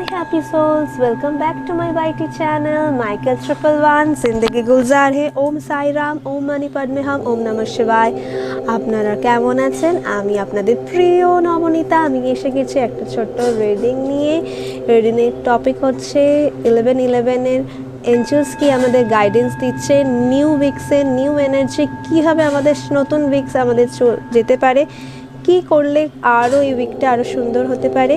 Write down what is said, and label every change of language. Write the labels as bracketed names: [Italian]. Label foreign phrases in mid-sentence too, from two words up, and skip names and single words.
[English] happy souls, welcome back to my YT channel Michael 111 [Hindi] जिंदगी गुलजार है [Sanskrit] ओम साई राम ओम मानी पद्मे हम ओम नमः शिवाय। [Bangla] আপনারা কেমন আছেন? আমি আপনাদের প্রিয় নবনীতা। আমি এসে গেছি একটা ছোট্ট রিডিং নিয়ে। [English] reading-er topic [Bangla] হচ্ছে 11/11 এর এঞ্জেলস কি আমাদের গাইডেন্স দিচ্ছে, [English] new weeks-er new energy [Bangla] কীভাবে আমাদের নতুন উইকস আমাদের যেতে পারে, কি করলে আরও এই উইকটা আরও সুন্দর হতে পারে।